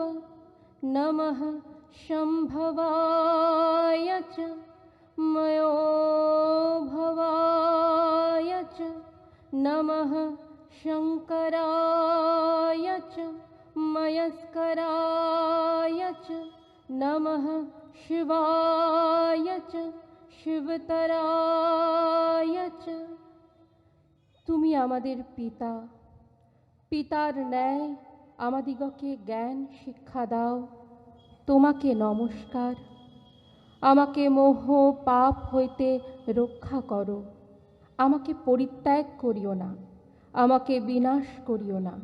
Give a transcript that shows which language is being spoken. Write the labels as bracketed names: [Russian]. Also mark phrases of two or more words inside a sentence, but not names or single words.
[Sanskrit] नमः शम्भवाय च मयोभवाय च। नमः शङ्कराय च मयस्कराय च। नमः शिवाय च शिवतराय च। [Bangla] তুমি আমাদের পিতা, পিতার ন্যায় আমাদিগকে জ্ঞান শিক্ষা দাও। তোমাকে নমস্কার। আমাকে মোহ পাপ হইতে রক্ষা করো। আমাকে পরিত্যাগ করিও না, আমাকে বিনাশ করিও না।